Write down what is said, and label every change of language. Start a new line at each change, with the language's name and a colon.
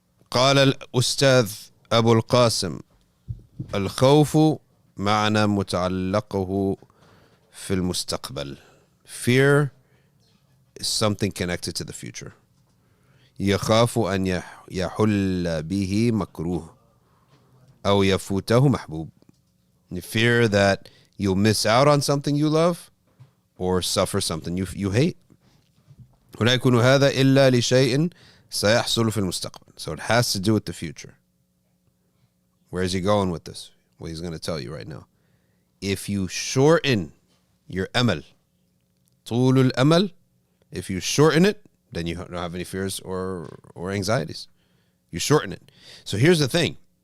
Arabic: قال الأستاذ أبو القاسم الخوف معنى متعلقه في المستقبل.
English: Fear is something connected to the future.
Arabic: يخاف أن يحل به مكروه أو يفوته محبوب.
English: You fear that you'll miss out on something you love or suffer something you hate.
Arabic: ولا يكون هذا إلا لشيء سيحصل في المستقبل.
English: So it has to do with the future. Where is he going with this? Well, he's going to tell you right now. If you shorten your amal, طول الأمل, if you shorten it, then you don't have any fears or anxieties. You shorten it. So here's the thing.